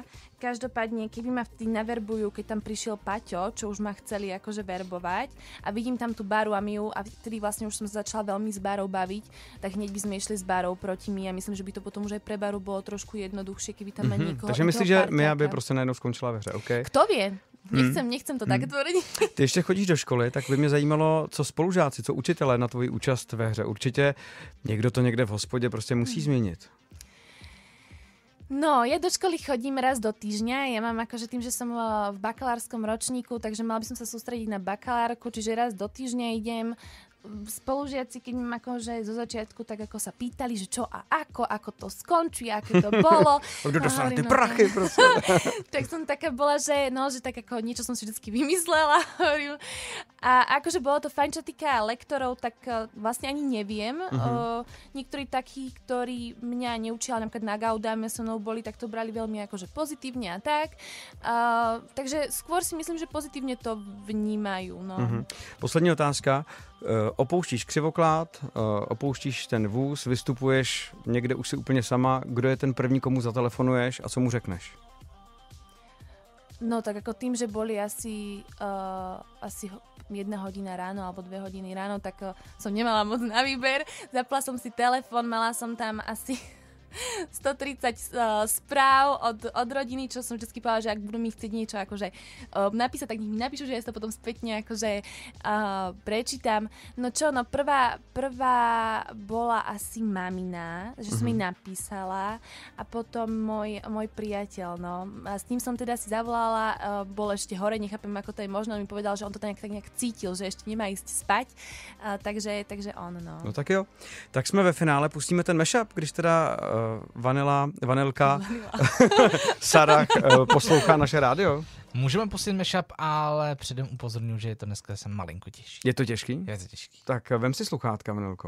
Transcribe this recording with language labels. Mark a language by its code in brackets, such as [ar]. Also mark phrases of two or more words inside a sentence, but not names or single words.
[sk] Každopádne, keby ma vtedy naverbujú, keď tam prišiel Paťo, čo už ma chceli akože verbovať a vidím tam tú Baru a Miu a vtedy vlastne už som sa začala veľmi s Barou baviť, tak hneď by sme išli s Barou proti Mii a myslím, že by to potom už aj pre Baru bolo trošku jednoduchšie, keby tam ma niekoho... [cs] Takže myslíš, že Mia by prostě najednou skončila ve hře, OK? [sk] Kto vie? Nechcem to tak tvrdiť. [cs] Ty ještě chodíš do školy, tak by mě zajímalo, co spolužáci, co učitelé na tvoji účast ve hře. Určitě někdo to někde v hospodě prostě musí změnit. [sk] No, ja do školy chodím raz do týždňa. Ja mám akože tým, že som v bakalárskom ročníku, takže mala by som sa sústrediť na bakalárku, čiže raz do týždňa idem. Spolužiaci, keď mi akože zo začiatku tak ako sa pýtali, že čo a ako to skončí, aké to bolo. Kto dostane tie prachy, proste. Tak som taká bola, že tak ako niečo som si vždycky vymyslela. A akože bolo to fajn, čo týka lektorov, tak vlastne ani neviem. Niektorí takí, ktorí mňa neučili, napríklad na Gaudame so mnou boli, tak to brali veľmi akože pozitívne a tak. Takže skôr si myslím, že pozitívne to vnímajú. No. [cs] Poslední otázka. Opouštíš Křivoklát, opouštíš ten vůz, vystupuješ někde už si úplně sama. Kdo je ten první, komu zatelefonuješ a co mu řekneš? [sk] No tak ako tým, že boli asi 1 hodina ráno alebo 2 hodiny ráno, tak som nemala moc na výber. Zapla som si telefón, mala som tam asi 130 správ od rodiny, čo som vždy povedala, že ak budú mi chcieť niečo akože napísať, tak nech mi napíšu, že ja to potom spätne akože prečítam. No čo, prvá bola asi mamina, že som jej napísala a potom môj priateľ, no. A s ním som teda si zavolala, bol ešte hore, nechápem, ako to je možno, on mi povedal, že on to tak nejak cítil, že ešte nemá ísť spať, takže on, no. [cs] No tak jo, tak jsme ve finále, pustíme ten mashup, když teda Vanilka, Sarah poslouchá naše rádio. Můžeme pustit mashup, ale předem upozorňuji, že je to dneska malinko těžší. Je to těžký? Je to těžký. Tak vem si sluchátka, Vanilko.